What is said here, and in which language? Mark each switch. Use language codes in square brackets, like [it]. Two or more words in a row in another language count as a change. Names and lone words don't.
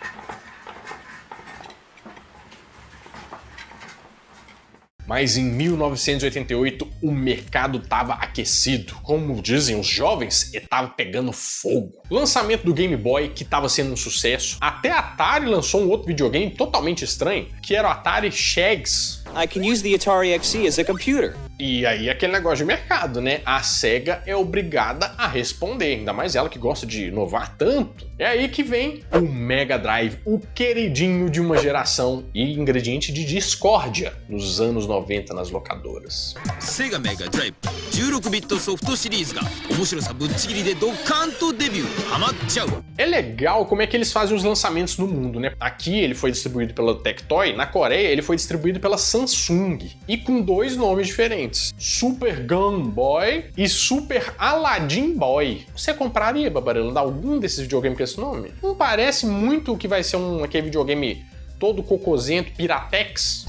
[pt] Mas em 1988 o mercado estava aquecido. Como dizem os jovens, estava pegando fogo. O lançamento do Game Boy, que estava sendo um sucesso. Até a Atari lançou um outro videogame totalmente estranho, que era o Atari Shags. [en] I can use the Atari XE as a computer. [pt] E aí aquele negócio de mercado, né? A Sega é obrigada a responder, ainda mais ela que gosta de inovar tanto. É aí que vem o Mega Drive, o queridinho de uma geração e ingrediente de discórdia nos anos 90 nas locadoras. [ja] Sega Mega Drive 16-bit ソフトシリーズが面白さぶっちぎりでドカンとデビューハマっちゃう。 [pt] É legal como é que eles fazem os lançamentos no mundo, né? Aqui ele foi distribuído pela Tectoy, na Coreia ele foi distribuído pela Samsung e com dois nomes diferentes, Super Gun Boy e Super Aladdin Boy. Você compraria, Barbarelando, algum desses videogames com esse nome? Não parece muito que vai ser aquele videogame todo cocôzento, piratex?